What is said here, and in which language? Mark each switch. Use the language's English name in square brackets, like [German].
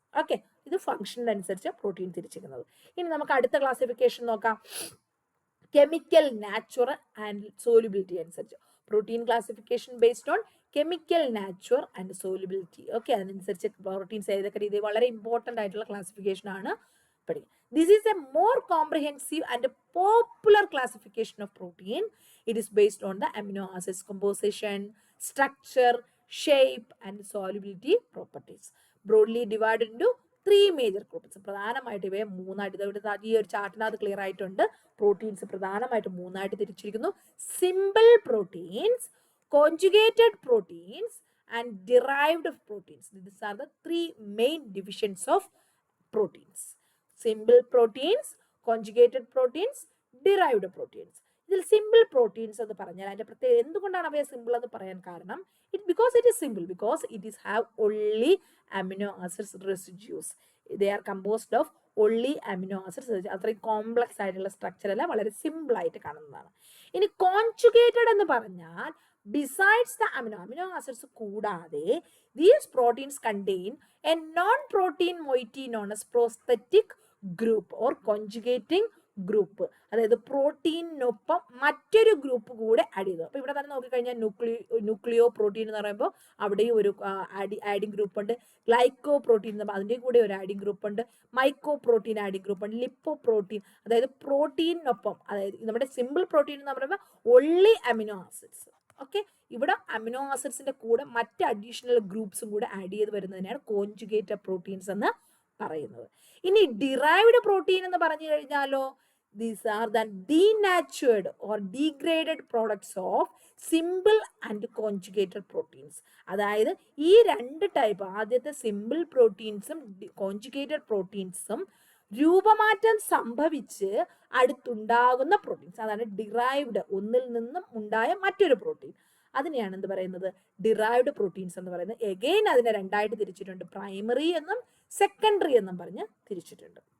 [Malayalam] Okay, ഇത് function അനുസരിച്ച് protein തിരിച്ചിരിക്കുന്നത്. ഇനി നമുക്ക് അടുത്ത ക്ലാസിഫിക്കേഷൻ നോക്കാം. [English] chemical natural and solubility [Malayalam] അനുസരിച്ച് [English] Protein classification based on chemical nature and solubility. [Malayalam] Okay, അതിനനുസരിച്ച് പ്രോട്ടീൻസ് ഏതൊക്കെ രീതി വളരെ ഇമ്പോർട്ടൻ്റ് ആയിട്ടുള്ള ക്ലാസിഫിക്കേഷൻ ആണ് പഠിക്കുക. [English] This is a more comprehensive and popular classification of protein. It is based on the amino acids composition, structure, shape and solubility properties. Broadly divided into 3 major groups. [Malayalam] പ്രധാനമായിട്ട് ഇവയെ മൂന്നായിട്ട്, ഇവിടെ ഈ ഒരു ചാർട്ടിനകത്ത് ക്ലിയർ ആയിട്ടുണ്ട്. [English] proteins [Malayalam] പ്രധാനമായിട്ട് മൂന്നായിട്ട് തിരിച്ചിരിക്കുന്നു. [English] Simple proteins, conjugated proteins and derived proteins. These are the 3 main divisions of proteins. Simple proteins, conjugated proteins, derived proteins. [Malayalam] ഇതിൽ സിമ്പിൾ പ്രോട്ടീൻസ് എന്ന് പറഞ്ഞാൽ അതിന്റെ പ്രത്യേകത എന്തുകൊണ്ടാണ് അവയെ സിമ്പിൾ എന്ന് പറയാൻ കാരണം? [English] because it is simple, because it is have only amino acids residues. They are composed of only amino acids. [Malayalam] അത്രയും കോംപ്ലക്സ് ആയിട്ടുള്ള സ്ട്രക്ചർ അല്ല, വളരെ സിമ്പിൾ ആയിട്ട് കാണുന്നതാണ്. ഇനി കോൺജുഗേറ്റഡ് എന്ന് പറഞ്ഞാൽ [English] besides the amino acids [Malayalam] കൂടാതെ [English] these proteins contain a non-protein moiety known as prosthetic group or conjugating group. [Malayalam] അതായത് പ്രോട്ടീനൊപ്പം മറ്റൊരു ഗ്രൂപ്പ് കൂടെ ആഡ് ചെയ്തു. അപ്പോൾ ഇവിടെ തന്നെ നോക്കിക്കഴിഞ്ഞാൽ ന്യൂക്ലിയോ പ്രോട്ടീൻ എന്ന് പറയുമ്പോൾ അവിടെയും ഒരു ആഡിങ് ഗ്രൂപ്പ് ഉണ്ട്. ഗ്ലൈക്കോ പ്രോട്ടീൻ എന്ന് പറയുമ്പോൾ അതിൻ്റെയും കൂടെ ഒരു ആഡിങ് ഗ്രൂപ്പ് ഉണ്ട്. മൈക്കോ പ്രോട്ടീൻ ആഡിങ് ഗ്രൂപ്പ് ഉണ്ട്. ലിപ്പോ പ്രോട്ടീൻ, അതായത് പ്രോട്ടീനൊപ്പം, അതായത് നമ്മുടെ സിമ്പിൾ പ്രോട്ടീൻ എന്ന് പറയുമ്പോൾ [English] Only amino acids. [Malayalam] ഓക്കെ, ഇവിടെ അമിനോ ആസിഡ്സിന്റെ കൂടെ മറ്റ് അഡീഷണൽ ഗ്രൂപ്പ്സും കൂടെ ആഡ് ചെയ്ത് വരുന്നതിനാണ് കോൺജുഗേറ്റഡ് പ്രോട്ടീൻസ് എന്ന് പറയുന്നത്. ഇനി ഡിറൈവ്ഡ് പ്രോട്ടീൻ എന്ന് പറഞ്ഞു കഴിഞ്ഞാലോ, [English] these are the denatured or degraded products of simple and conjugated proteins. [Malayalam] അതായത് ഈ രണ്ട് ടൈപ്പ്, ആദ്യത്തെ സിമ്പിൾ പ്രോട്ടീൻസും കോൺജുഗേറ്റഡ് പ്രോട്ടീൻസും രൂപമാറ്റം സംഭവിച്ച് അടുത്തുണ്ടാകുന്ന പ്രോട്ടീൻസ്, അതാണ് ഡിറൈവ്ഡ്, ഒന്നിൽ നിന്നും ഉണ്ടായ മറ്റൊരു പ്രോട്ടീൻ. അതിനെയാണ് എന്ത് പറയുന്നത്, ഡിറൈവ്ഡ് പ്രോട്ടീൻസ് എന്ന് പറയുന്നത്. എഗെയിൻ അതിനെ രണ്ടായിട്ട് തിരിച്ചിട്ടുണ്ട്, പ്രൈമറി എന്നും സെക്കൻഡറി എന്നും പറഞ്ഞ് തിരിച്ചിട്ടുണ്ട്.